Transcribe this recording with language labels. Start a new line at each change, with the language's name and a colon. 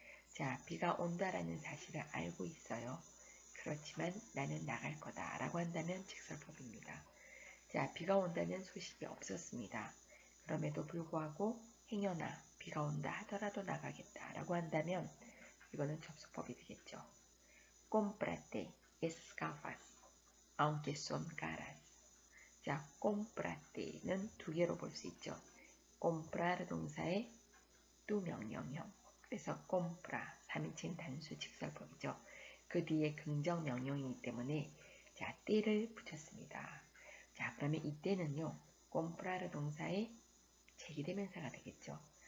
Korean: 자, 비가 온다라는 사실을 알고 있어요. 그렇지만 나는 나갈 거다 라고 한다면 직설법입니다. 자, 비가 온다는 소식이 없었습니다. 그럼에도 불구하고 행여나 비가 온다 하더라도 나가겠다 라고 한다면 이거는 접속법이 되겠죠.
Spanish: Cómprate escarfas, aunque son caras.
Korean: 자, comprate는 두 개로 볼 수 있죠. comprar 동사의 또 명령형. 그래서 compra 3인칭 단수 직설법이죠. 그 뒤에 긍정 명령이기 때문에 자, 때를 붙였습니다. 자, 그러면 이때는요. comprar 동사의 제기대명사가 되겠죠.